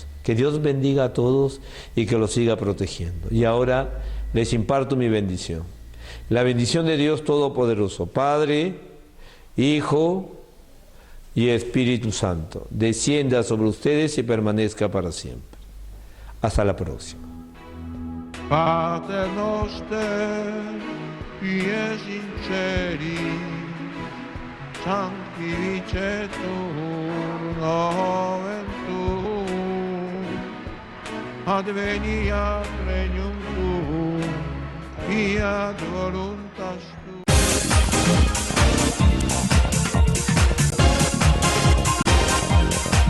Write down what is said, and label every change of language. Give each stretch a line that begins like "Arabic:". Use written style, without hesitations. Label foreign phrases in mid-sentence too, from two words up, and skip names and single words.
Spanish: Que Dios bendiga a todos y que los siga protegiendo. Y ahora les imparto mi bendición. La bendición de Dios Todopoderoso, Padre, Hijo y Espíritu Santo, descienda sobre ustedes y permanezca para siempre. Hasta la próxima.
Latin: Pater noster, pies in celi, sanctificetur nomen tuum, adveniat regnum tuum, fiat voluntas tua.